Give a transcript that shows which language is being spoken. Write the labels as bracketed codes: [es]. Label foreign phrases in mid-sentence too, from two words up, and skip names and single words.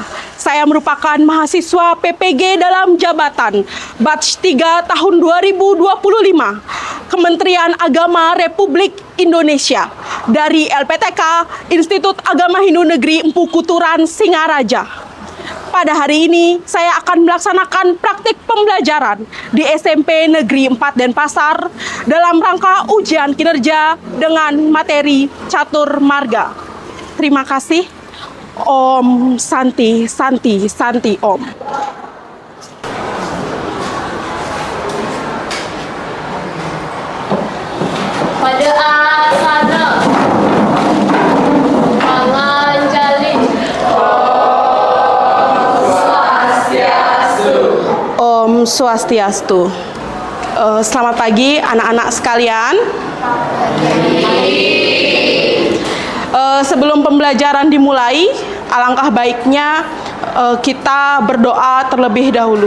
[id] Saya merupakan mahasiswa PPG dalam jabatan batch 3 tahun 2025 Kementerian Agama Republik Indonesia dari LPTK Institut Agama Hindu Negeri Empu Kuturan Singaraja. Pada hari ini, saya akan melaksanakan praktik pembelajaran di SMP Negeri 4 Denpasar dalam rangka ujian kinerja dengan materi catur marga. Terima kasih. [sa] Om Santi, Santi, Santi Om. [id] Pada asana Om Swastiastu. Selamat pagi anak-anak sekalian. Sebelum pembelajaran dimulai, alangkah baiknya kita berdoa terlebih dahulu.